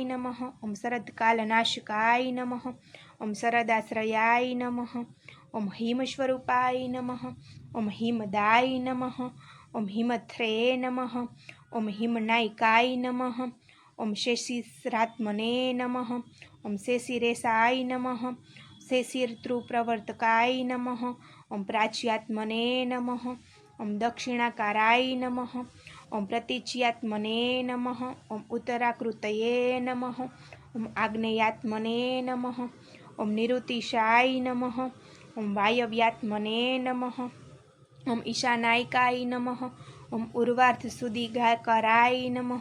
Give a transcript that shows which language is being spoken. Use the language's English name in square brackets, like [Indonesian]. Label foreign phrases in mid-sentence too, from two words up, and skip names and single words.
[Sanskrit] નમઃ, ઓમ શરદકાલનાશકાય નમઃ, ઓમ શરદાશ્રયાય નમઃ, ઓમ હિમસ્વરૂપાય નમઃ, ઓમ હિમદાય નમઃ, ઓમ હિમથ્રે નમઃ, ઓમ હિમનાયકાય નમઃ, ઓમ શેષિરાત્મને નમઃ, ઓમ શેષિરેશાય નમઃ, શેષિર્તૃપ્રવર્તકાય નમઃ, ઓમ પ્રાચ્યાત્મને નમઃ, ઓમ દક્ષિણાકારાય નમઃ, ॐ प्रतीच्यात्मने नमः। ॐ उत्तराकृतये नमः। ॐ आग्नेयात्मने नमः। ॐ निरुतिशाय नमः। ॐ वायव्यात्मने नमः। ॐ ईशानायकाय नमः। ॐ उर्वार्धसुदिगाकराय नमः।